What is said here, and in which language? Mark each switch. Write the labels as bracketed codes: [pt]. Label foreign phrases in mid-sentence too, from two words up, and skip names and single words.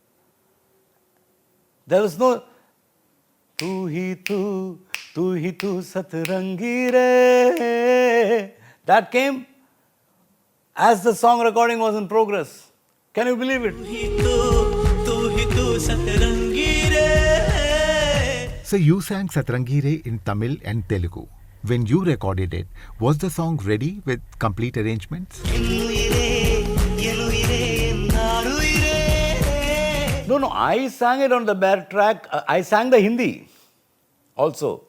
[en] There was no [hi] तू ही तू सतरंगी रे. [en] That came as the song recording was in progress. Can you believe it? [hi] तू ही तू सतरंगी रे. [en] So you sang Satrangi Re in Tamil and Telugu. When you recorded it, was the song ready with complete arrangements? No, I sang it on the bare track. I sang the Hindi also.